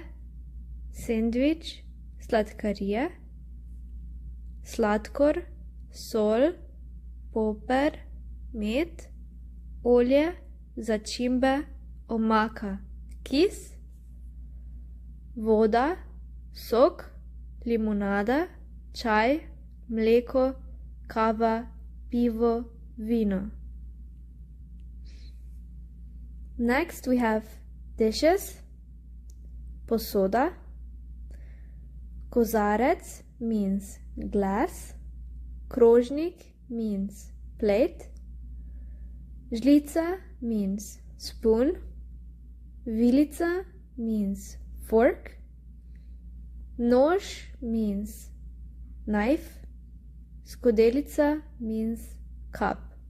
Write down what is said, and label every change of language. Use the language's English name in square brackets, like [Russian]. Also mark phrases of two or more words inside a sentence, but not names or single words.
[Slovenian] sendvič, sladkarije, sladkor, sol, poper, med, olje, začimbe, omaka, kis, voda, sok, limonada, čaj, mleko, kava, pivo, vino. [English] Next we have dishes, [Slovenian] posoda, kozarec [English] means glass, krožnik means plate, žlica means spoon, vilica means fork, nož means knife, skodelica means cup,